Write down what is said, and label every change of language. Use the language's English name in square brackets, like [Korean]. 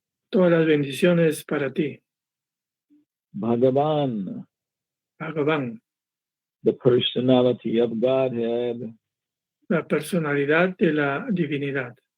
[Spanish] todas las bendiciones para ti, [Sanskrit] Bhagavan, Bhagavan, [English] the personality of Godhead, [Spanish] la personalidad de la divinidad,